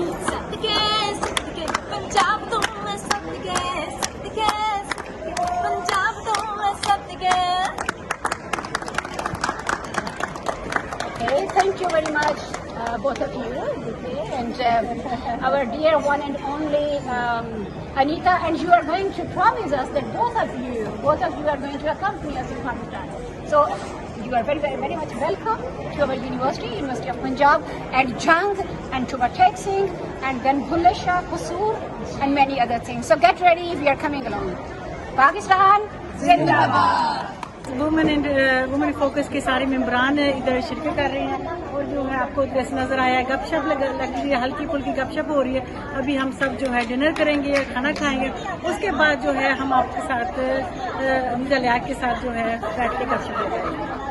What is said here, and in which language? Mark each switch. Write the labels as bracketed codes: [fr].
[en] सत्य के पंजाब तो मैं सत्य के पंजाब तो मैं सत्य के। Thank you very much, both of you, and our dear one and only Anita, and you are going to promise us that both of you are going to accompany us in Pakistan. So you are very, very, very much welcome to our university, University of Punjab, and Jang, and to Batek Singh, and then Bulle Shah, Qusur, and many other things. So get ready, we are coming along. Pakistan, Zindabad! [hi] Women focus के सारे मेंबरान इधर शिरकत कर रहे हैं और जो है आपको ड्रेस नजर आया है, गपशप लग रही है, हल्की फुल्की गपशप हो रही है। अभी हम सब जो है डिनर करेंगे, खाना खाएंगे, उसके बाद जो है हम आपके साथ निदलिया के साथ जो है बैठ के गपशप करेंगे।